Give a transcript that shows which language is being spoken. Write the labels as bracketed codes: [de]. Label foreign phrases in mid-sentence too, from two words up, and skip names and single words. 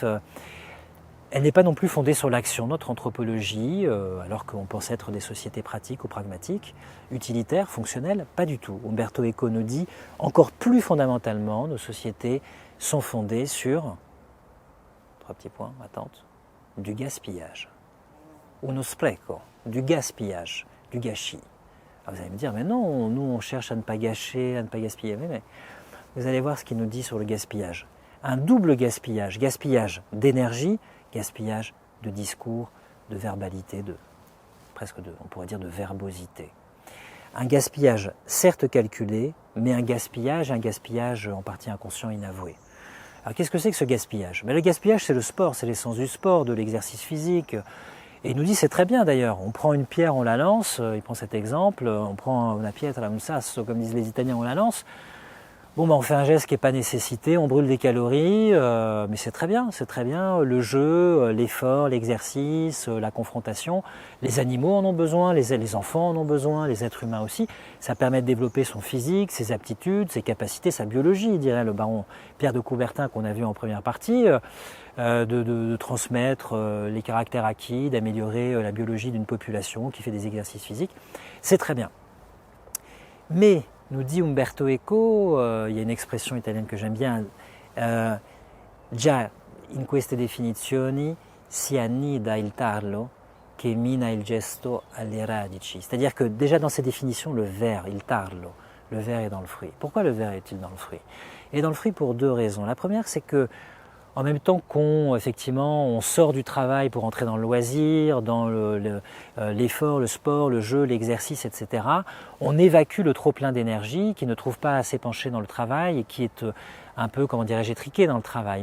[fr] Elle n'est pas non plus fondée sur l'action. Notre anthropologie, alors qu'on pense être des sociétés pratiques ou pragmatiques, utilitaires, fonctionnelles, pas du tout. Umberto Eco nous dit, encore plus fondamentalement, nos sociétés sont fondées sur, 3 petits points, attente, du gaspillage. [it] Uno spreco, [fr] du gaspillage, du gâchis. Alors vous allez me dire, mais non, nous on cherche à ne pas gâcher, à ne pas gaspiller. Mais vous allez voir ce qu'il nous dit sur le gaspillage. Un double gaspillage, gaspillage d'énergie, gaspillage de discours, de verbalité, on pourrait dire de verbosité. Un gaspillage certes calculé, mais un gaspillage en partie inconscient, inavoué. Alors qu'est-ce que c'est que ce gaspillage ? Le gaspillage, c'est le sport, c'est l'essence du sport, de l'exercice physique. Et il nous dit, c'est très bien d'ailleurs, on prend une pierre, on la lance, il prend cet exemple, on prend [it] una pietra, un sasso, [fr] comme disent les Italiens, on la lance. On fait un geste qui n'est pas nécessité, on brûle des calories, mais c'est très bien, le jeu, l'effort, l'exercice, la confrontation. Les animaux en ont besoin, les enfants en ont besoin, les êtres humains aussi. Ça permet de développer son physique, ses aptitudes, ses capacités, sa biologie, dirait le baron Pierre de Coubertin qu'on a vu en première partie, de transmettre les caractères acquis, d'améliorer la biologie d'une population qui fait des exercices physiques. C'est très bien. Mais nous dit Umberto Eco, il y a une expression italienne que j'aime bien, [it] già in queste definizioni si annida il tarlo che mina il gesto alle radici. [fr] C'est-à-dire que déjà dans ces définitions, le ver, [it] il tarlo, [fr] le ver est dans le fruit. Pourquoi le ver est-il dans le fruit ? Il est dans le fruit pour 2 raisons. La première, c'est que en même temps on sort du travail pour entrer dans le loisir, dans l'effort, le sport, le jeu, l'exercice, etc., on évacue le trop-plein d'énergie qui ne trouve pas à s'épancher dans le travail et qui est un peu, étriqué dans le travail.